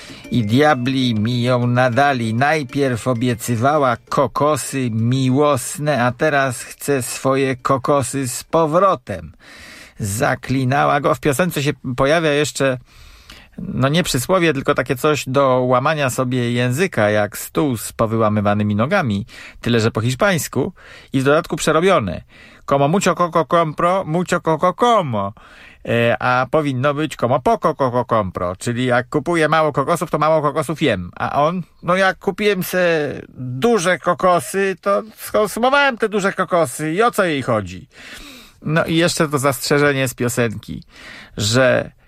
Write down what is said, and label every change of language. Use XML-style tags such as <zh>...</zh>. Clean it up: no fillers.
<pl>I diabli mi ją nadali. Najpierw obiecywała kokosy miłosne, a teraz chce swoje kokosy z powrotem. Zaklinała go. W piosence się pojawia jeszcze, no nie przysłowie, tylko takie coś do łamania sobie języka, jak stół z powyłamywanymi nogami, tyle że po hiszpańsku i w dodatku przerobione.</pl> <es>Como mucho coco compro, mucho coco como.</es> <pl>A powinno być</pl> <es>como poco coco compro,</es> <pl>czyli jak kupuję mało kokosów, to mało kokosów jem. A on, no jak kupiłem se duże kokosy, to skonsumowałem te duże kokosy i o co jej chodzi? No i jeszcze to zastrzeżenie z piosenki, że</pl>